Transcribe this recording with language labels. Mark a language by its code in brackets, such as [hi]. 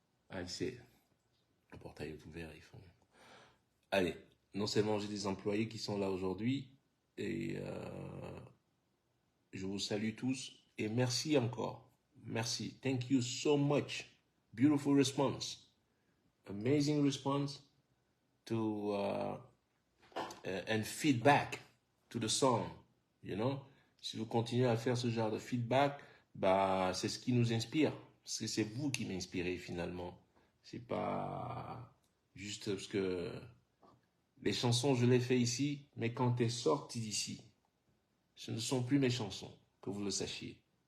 [fr] Ah, c'est le portail est ouvert, ils font. Allez, non seulement j'ai des employés qui sont là aujourd'hui, et je vous salue tous, et merci encore. [en] Merci. Thank you so much. Beautiful response. Amazing response to and feedback to the song, you know. [fr] Si vous continuez à faire ce genre de feedback, bah, c'est ce qui nous inspire. Parce que c'est vous qui m'inspirez finalement. C'est pas juste parce que les chansons, je les fais ici, mais quand elles sortent d'ici, ce ne sont plus mes chansons, que vous le sachiez.